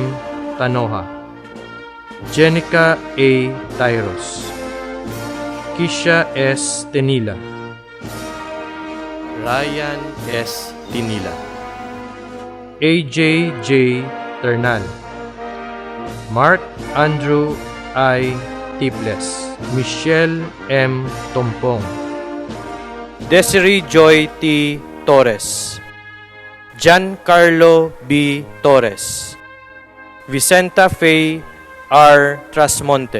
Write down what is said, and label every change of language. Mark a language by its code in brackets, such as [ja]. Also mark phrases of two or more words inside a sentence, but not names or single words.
[en] Tanoja, Jenica A. Tyros, Kisha S. Tenila, Ryan S. Tinila, AJ J. Ternal, Mark Andrew I. Tiples, Michelle M. Tompong, Desiree Joy T. Torres, Giancarlo B. Torres, Vicenta Faye R. Trasmonte,